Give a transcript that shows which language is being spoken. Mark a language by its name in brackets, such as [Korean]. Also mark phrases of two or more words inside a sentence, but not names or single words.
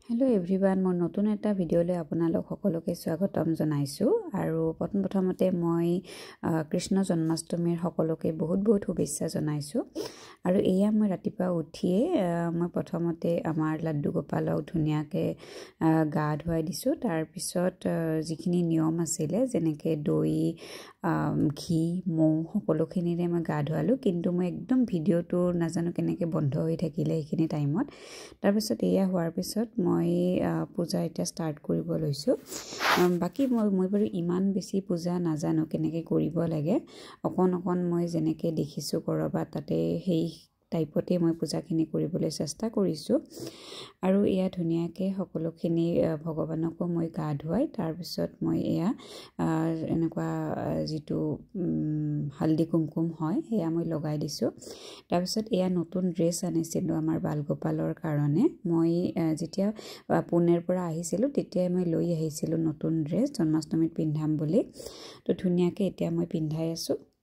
[English] Hello everyone [Assamese] মোৰ নতুন এটা ভিডিঅ'লৈ আপোনালোক সকলোকে স্বাগতম জনাইছো আৰু প্ৰথমতে মই কৃষ্ণ জন্মাষ্টমীৰ সকলোকে বহুত শুভেচ্ছা জনাইছো আৰু এয়া মই ৰাতিপুৱা উঠিয়ে মই প্ৰথমতে আমাৰ লাড্ডু গোপালক ধুনীয়াকৈ গা ধুৱাই দিছো তাৰ পিছত যিখিনি নিয়ম আছিলে যেনেকৈ দৈ ঘী মৌ সকলোখিনিৰে মই গা ধুৱালু কিন্তু মই একদম ভিডিঅ'টো নাজানো কেনেকৈ বন্ধ হৈ থাকিলে এইখিনি টাইমত তাৰ পিছত এয়া হোৱাৰ পিছত মই पूजा এটা स्टार्ट কৰিব লৈছো বাকি মই বাৰু ইমান বেছি पूजा নাজানো কেনেকে কৰিব লাগে অকন মই যেনেকে দেখিছো কৰবা তাতে হেই টাইপতে মই पूजाখিনি কৰিবলৈ চেষ্টা কৰিছো আৰু এয়া ধুনিয়াকে সকলোখিনি ভগৱানক মই গা ধুৱাই তাৰ পিছত মই এয়া এনেকুৱা যেটো হলদি কুমকুম হয় এয়া মই লগাই দিছো তাৰ পিছত এয়া নতুন ড্ৰেছ আনিছিলো আমাৰ বালগোপালৰ কাৰণে মই যেতিয়া পুনেৰ পৰা আহিছিলো তেতিয়া মই লৈ আহিছিলো নতুন ড্ৰেছ জন্মাষ্টমীত পিন্ধাম বুলি তো ধুনিয়াকে এতিয়া মই পিন্ধাই আছো